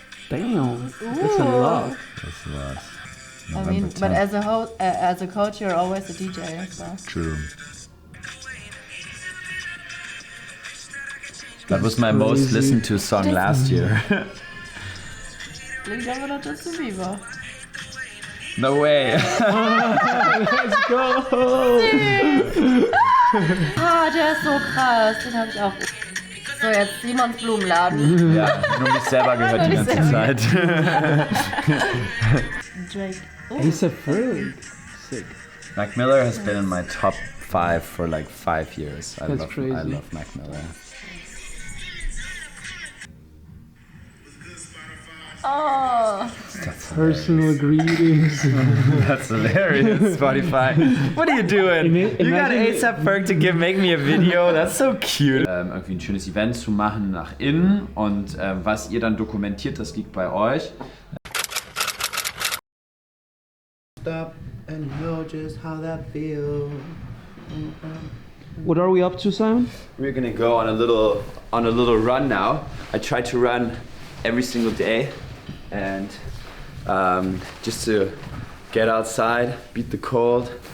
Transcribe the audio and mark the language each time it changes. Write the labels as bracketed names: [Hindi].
[English] Damn, that's a lot. That's a lot. I mean, but as a coach, you're always a DJ. So. True. That was my most listened to song last year. [German] Klingt aber noch Justin Bieber. [English] No way. Let's go. [German] Der ist so krass. Den habe ich auch. So, jetzt Simons Blumenladen. Ja, nur mich selber gehört die ganze Zeit. [English] Drake. Oh. A$AP Ferg. Sick. Mac Miller has been in my top 5 for like 5 years. I love Mac Miller. Oh. Personal greetings. That's hilarious, Spotify. What are you doing? You got A$AP Ferg to make me a video. That's so cute. [German] Irgendwie ein schönes Event zu machen nach innen und was ihr dann dokumentiert, das liegt bei euch. [English] Stop and know just how that feels. What are we up to, Simon? We're gonna go on a little run now. I try to run every single day, and just to get outside, beat the cold.